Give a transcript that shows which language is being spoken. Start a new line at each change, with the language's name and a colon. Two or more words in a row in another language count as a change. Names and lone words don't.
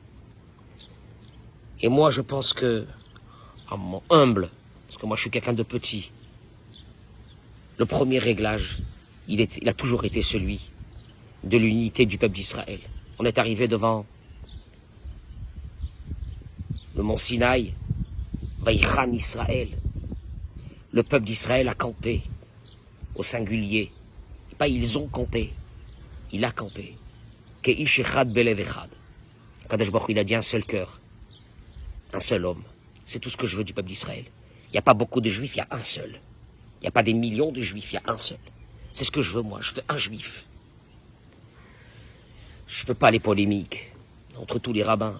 French: Et moi, je pense que, à mon humble, parce que moi je suis quelqu'un de petit, le premier réglage, il a toujours été celui de l'unité du peuple d'Israël. On est arrivé devant le mont Sinaï, Vaïchan Israël. Le peuple d'Israël a campé, au singulier. Pas ils ont campé, il a campé.
Hebrew: Keish echad belev echad. Kadosh Baruch Hu,
French: il a dit un seul cœur, un seul homme. C'est tout ce que je veux du peuple d'Israël. Il n'y a pas beaucoup de juifs, il y a un seul. Il n'y a pas des millions de juifs, il y a un seul. C'est ce que je veux moi, je veux un juif. Je ne veux pas les polémiques entre tous les rabbins.